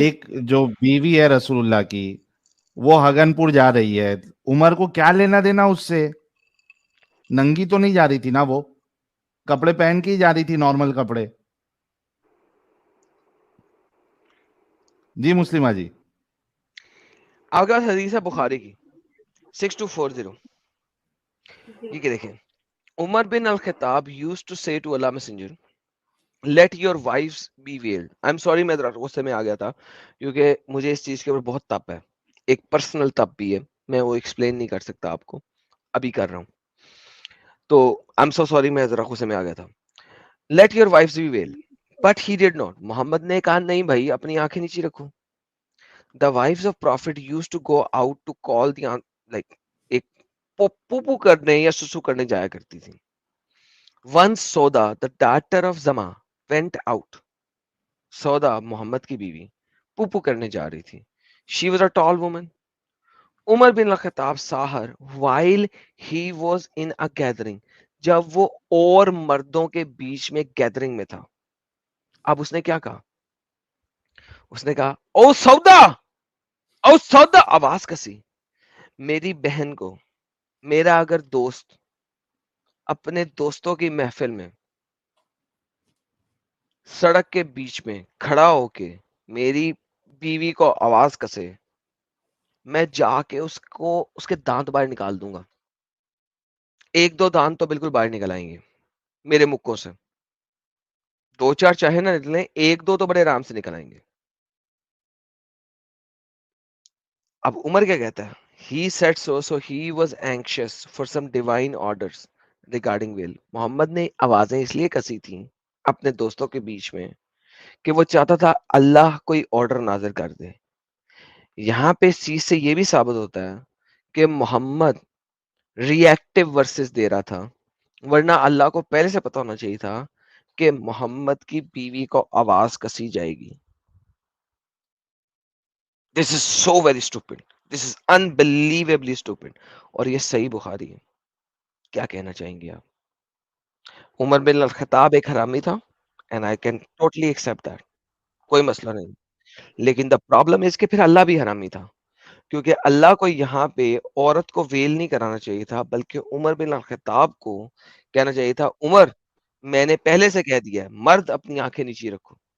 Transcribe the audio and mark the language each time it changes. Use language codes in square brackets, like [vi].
[ur] ایک جو بیوی ہے رسول اللہ کی وہ ہگن پور جا رہی ہے، عمر کو کیا لینا دینا اس سے؟ ننگی تو نہیں جا رہی تھی نا، وہ کپڑے پہن کے ہی جا رہی تھی، نارمل کپڑے. جی مسلمہ جی. آپ کے پاس حدیث ہے بخاری کی 6240. یہ کہ دیکھیں عمر بن الخطاب [en] used to say to Allah messenger let your wives be veiled. I'm sorry [ur] میں غصے میں آ گیا تھا کیونکہ مجھے اس چیز کے اوپر بہت تپ ہے. ایک پرسنل تپ بھی ہے، میں وہ ایکسپلین نہیں کر سکتا آپ کو، ابھی کر رہا ہوں. تو [en] I'm so sorry [ur] میں ذرا غصے میں آ گیا تھا. [en] let your wives be veiled but he did not. [ur] محمد نے کہا نہیں بھائی اپنی آنکھیں نیچی رکھو. [en] The wives of prophet used to go out to call the like [ur] ایک پوپو کرنے یا سسو کرنے جایا کرتی تھی. [en] Once Soda, the daughter of Zama, went out. [ur] سودا محمد کی بیوی پوپو کرنے جا رہی تھی. [en] She was a tall woman. Umar bin al Khattab saw her while he was in a gathering. [ur] جب وہ اور مردوں کے بیچ میں گیدرنگ میں تھا. اب اس نے کیا کہا؟ اس نے کہا او سودا، او سودا. آواز کسی. میری بہن کو میرا اگر دوست اپنے دوستوں کی محفل میں سڑک کے بیچ میں کھڑا ہو کے میری بیوی کو آواز کسے، میں جا کے اس کے دانت باہر نکال دوں گا. ایک دو دانت تو بالکل باہر نکل آئیں گے میرے مکوں سے. دو چار چاہے نہ نکلیں، ایک دو تو بڑے آرام سے نکل آئیں گے. اب عمر کیا کہتا ہے؟ [en] He said so he was anxious for some divine orders regarding will. [ur] محمد نے آوازیں اس لیے کسی تھیں اپنے دوستوں کے بیچ میں کہ وہ چاہتا تھا اللہ کوئی آرڈر نازل کر دے. یہاں پہ اس چیز سے یہ بھی ثابت ہوتا ہے کہ محمد ری ایکٹیو ورسز دے رہا تھا، ورنہ اللہ کو پہلے سے پتا ہونا چاہیے تھا کہ محمد کی بیوی کو آواز کسی جائے گی. [en] This is so very stupid. This is unbelievably stupid. [ur] اور یہ صحیح بخاری ہے. کیا کہنا چاہیں گے آپ؟ عمر بن الخطاب ایک حرامی تھا [en] and I can totally accept that. [ur] کوئی مسئلہ نہیں. لیکن [en] the problem is [ur] کہ پھر اللہ بھی حرامی تھا کیونکہ اللہ کو یہاں پہ عورت کو ویل نہیں کرانا چاہیے تھا بلکہ عمر بن الخطاب کو کہنا چاہیے تھا عمر میں نے پہلے سے کہہ دیا ہے مرد اپنی آنکھیں نیچی رکھو.